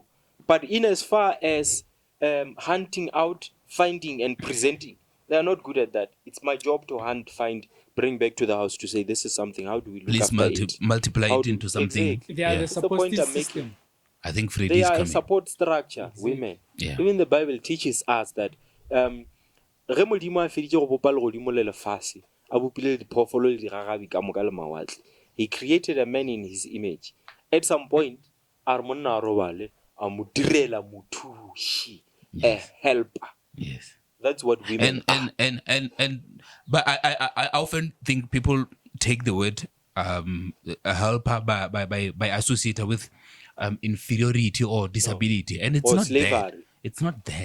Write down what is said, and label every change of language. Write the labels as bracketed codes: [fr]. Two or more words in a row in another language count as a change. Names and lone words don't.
[en] But in as far as hunting out, finding and presenting, they are not good at that. It's my job to hunt, find, bring back to the house to say this is something. How do we look Please after it? multiply How it do- into something. Exactly. They are the That's the point supportive I'm making. system. I think Freddy They is are a coming. support structure, women. Yeah. Even the Bible teaches us that [nso] ge Modimo a feditse go bopa legodimo le lefatshe, a bopile le diphoofolo le digagabi ka moka le mawatle. [en] He created a man in his image. At some point, [nso] a re monna a robale, a mo direla mothusi, a helper. [en] Yes. That's what women are. But I often think people take the word a helper by associating with inferiority or disability, and it's Or not slavery. that. It's not that.